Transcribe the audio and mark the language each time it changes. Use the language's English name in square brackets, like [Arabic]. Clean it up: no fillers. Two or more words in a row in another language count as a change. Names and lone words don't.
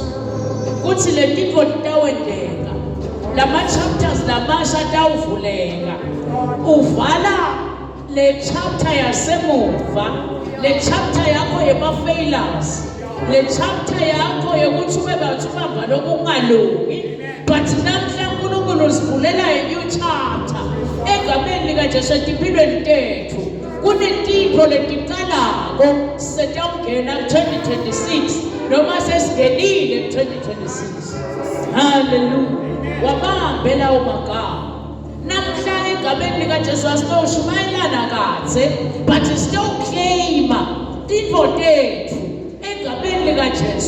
[Swati] Kuthi le tifo litawendeka. Lama chapters lamasha tawuvuleka. Uvala le chapter yasemuva, le chapter yakho yema failures, le chapter yakho yokuthi ube bathi ubamba lokungalungi. But namhla uNkulunkulu usivulela [English] a new chapter [Swati] egameni likaJesu empilweni tethu. Kunetipho letiqalako setawungena 2026 noma sesingenile 2026. Hallelujah. Wabambela umagama. Namhla egameni likaJesu asitoshumayelana kahle, but sitoclaim tipho tethu egameni likaJesu.